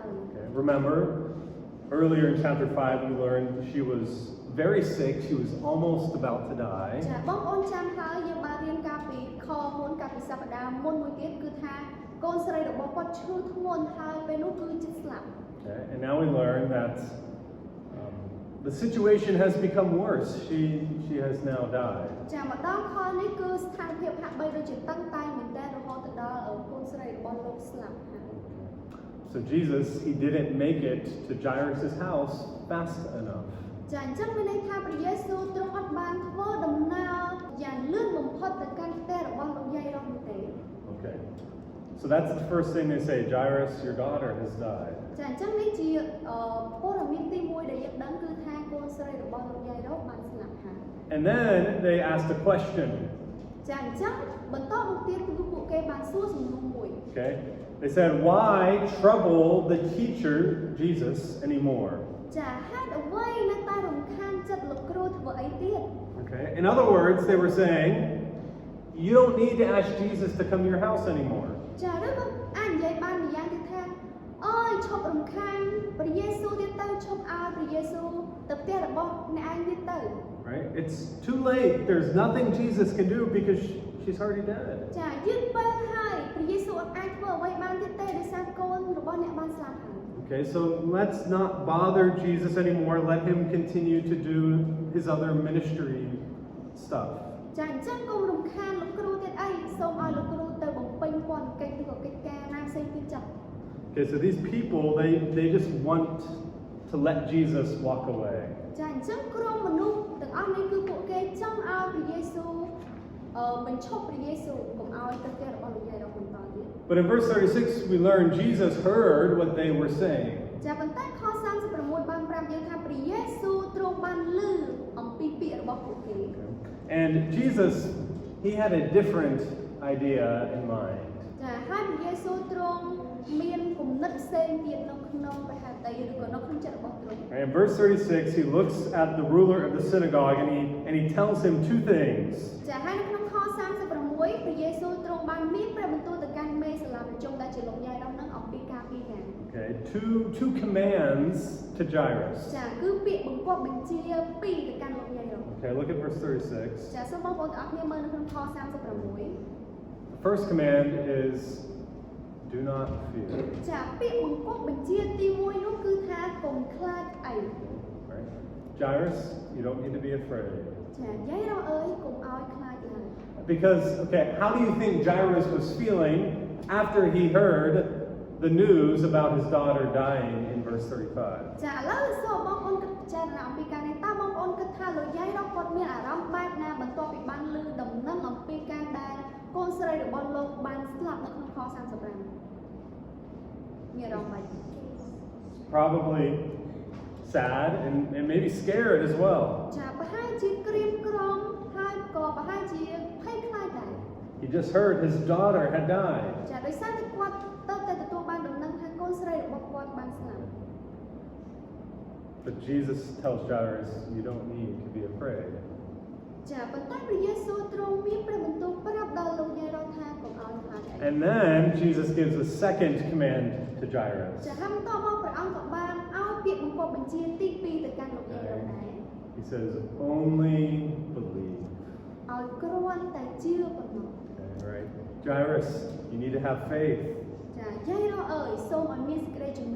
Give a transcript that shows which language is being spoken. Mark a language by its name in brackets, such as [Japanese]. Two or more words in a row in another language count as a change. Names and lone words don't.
[English] Okay. Remember, earlier in chapter 5, we learned she was very sick. She was almost about to die. [Khmer] ចាបងប្អូនចាំហើយយើងបានរៀនកាលពីខមុនកាលពីសប្តាហ៍មុនមួយទៀតគឺថាកូនស្រីរបស់គាត់ឈឺធ្ងន់ហើយពេលនោះគឺជិតស្លាប់ [English] Okay. And now we learn that the situation has become worse. She has now died. [Khmer] ចាមកដល់ខនេះគឺស្ថានភាពហាក់បីដូចជាតឹងតែងមែនតើរហូតទៅដល់កូនស្រីរបស់លោកស្លាប់ហើយ [English] So Jesus, he didn't make it to Jairus' house fast enough. [Khmer] ចាអញ្ចឹងមានន័យថាព្រះយេស៊ូវទ្រង់អត់បានធ្វើដំណើរយ៉ាងលឿនបំផុតទៅកាន់ផ្ទះរបស់លោកយាយនោះទេ [English] Okay. So that's the first thing they say. Jairus, your daughter has died. [Khmer] ចាអញ្ចឹងនេះជាព័ត៌មានទី1ដែលយើងដឹងគឺថាកូនស្រីរបស់លោកយាយនោះបានស្លាប់ហើយ [English] And then they asked a question. [Khmer] ចាអញ្ចឹងបន្តមកទៀតគឺពួកគេបានសួរសំណួរមួយ [English] Okay. They said, why trouble the teacher, Jesus, anymore? [Khmer] ចាហេតុអ្វីនៅតែរំខានចិត្តលោកគ្រូធ្វើអីទៀត [English] Okay. In other words, they were saying, you don't need to ask Jesus to come to your house anymore. [Khmer] ចាឬក៏អាចនិយាយបានម្យ៉ាងទៀតថាអើយឈប់រំខានព្រះយេស៊ូវទៀតទៅឈប់ឲ្យព្រះយេស៊ូវទៅផ្ទះរបស់អ្នកឯងទៀតទៅ [English] Right? It's too late. There's nothing Jesus can do because she's already dead. [Khmer] ចាយឺតពេលហើយព្រះយេស៊ូវអាចធ្វើអ្វីបានទៀតទេដោយសារកូនរបស់អ្នកបានស្លាប់ហើយ [English] Okay, so let's not bother Jesus anymore. Let him continue to do his other ministry stuff. [Khmer] ចាអញ្ចឹងកុំរំខានលោកគ្រូទៀតអីសូមឲ្យលោកគ្រូទៅបំពេញពន្ធកិច្ចឬក៏កិច្ចការណាផ្សេងទៀតចុះ [English] Okay, so these people, they just want to let Jesus walk away. [Khmer] ចាអញ្ចឹងក្រុមមនុស្សទាំងអស់នេះគឺពួកគេចង់ឲ្យព្រះយេស៊ូវបញ្ឈប់ព្រះយេស៊ូវកុំឲ្យទៅផ្ទះរបស់លោកយាយរបស់បន្តទៀត [English] But in verse 36, we learn Jesus heard what they were saying. [Khmer] ចាប៉ុន្តែខ36បានប្រាប់យើងថាព្រះយេស៊ូវទ្រង់បានឮអំពីពាក្យរបស់ពួកគេ [English] And Jesus, he had a different idea in mind. [Khmer] ចាហើយព្រះយេស៊ូវទ្រង់មានគំនិតផ្សេងទៀតនៅក្នុងព្រះហត្ថីឬក៏នៅក្នុងចិត្តរបស់ទ្រង់ [English] Right, in verse 36, he looks at the ruler of the synagogue and he tells him two things. [Khmer] ចាហើយនៅក្នុងខ36ព្រះយេស៊ូវទ្រង់បានមានព្រះបន្ទូលទៅកាន់មេសាឡាប្រជុំដែលជាលោកយាយនោះនឹងអំពីការពីរយ៉ាង [English] Okay, two commands to Jairus. [Khmer] ចាគឺពាក្យបង្គាប់បញ្ជាពីរទៅកាន់លោកយាយនោះ [English] Okay, look at verse 36. [Khmer] ចាសូមបងប្អូនទាំងអស់គ្នាមើលនៅក្នុងខ36 [English] The first command is do not fear. [Khmer] ចាពាក្យបង្គាប់បញ្ជាទី1នោះគឺថាកុំខ្លាចអី [English] Right? Jairus, you don't need to be afraid. [Khmer] ចាយាយរស់អើយកុំឲ្យខ្លាចឡើយ [English] Because, okay, how do you think Jairus was feeling after he heard the news about his daughter dying in verse 35? [Khmer] ចាឥឡូវសូមបងប្អូនគិតពិចារណាអំពីការនេះតើបងប្អូនគិតថាលោកយាយរស់គាត់មានអារម្មណ៍បែបណាបន្ទាប់ពីបានឮដំណឹងអំពីការដែលកូនស្រីរបស់លោកបានស្លាប់នៅក្នុងខ35មានអារម្មណ៍បែប [English] Probably sad and maybe scared as well. [Khmer] ចាប្រហែលជាក្រៀមក្រំហើយក៏ប្រហែលជាភ័យខ្លាចដែរ [English] He just heard his daughter had died. [Khmer] ចាដោយសារតែគាត់ទៅតែទទួលបានដំណឹងថាកូនស្រីរបស់គាត់បានស្លាប់ [English] But Jesus tells Jairus, you don't need to be afraid. [Khmer] ចាប៉ុន្តែព្រះយេស៊ូវទ្រង់មានព្រះបន្ទូលប្រាប់ដល់លោកយាយរស់ថាកុំឲ្យខ្លាចអី [English] And then Jesus gives a second command to Jairus. [Khmer] ចាហើយបន្តមកព្រះអង្គក៏បានឲ្យពាក្យបង្គាប់បញ្ជាទី2ទៅកាន់លោកយាយរស់ដែរ [English] He says, only believe. [Khmer] ឲ្យគ្រាន់តែជឿប៉ុណ្ណោះ [English] Okay, right? Jairus, you need to have faith. [Khmer] ចាយាយរស់អើយសូមឲ្យមានសេចក្តីជំនឿ